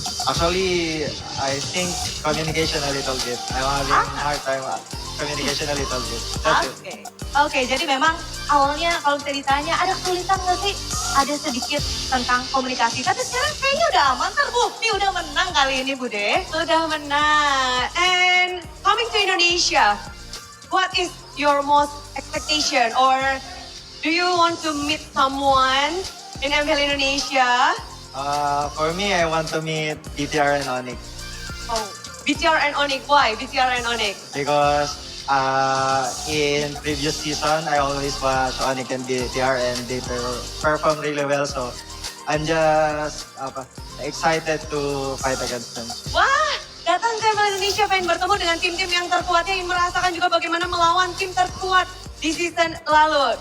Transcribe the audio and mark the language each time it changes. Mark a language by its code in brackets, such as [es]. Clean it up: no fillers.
[en] Actually, I think communication a little bit. I'm having a hard time communication a little bit. That's it. [id] Oke. Oke, jadi memang awalnya kalau bisa ditanya ada kesulitan nggak sih? Ada sedikit tentang komunikasi. Tapi sekarang kayaknya udah aman, terbukti udah menang kali ini Bude. Udah menang. [en] And coming to Indonesia, what is your most expectation? Or do you want to meet someone in MPL Indonesia? For me, I want to meet BTR and Onyx Oh, BTR and Onyx. Why BTR and Onyx? because in previous season, I always watch Onyx and BTR and they perform really well. So I'm just excited to fight against them. [id] Wah, datang ke MPL Indonesia pengen bertemu dengan tim-tim yang terkuatnya, yang merasakan juga bagaimana melawan tim terkuat di season lalu.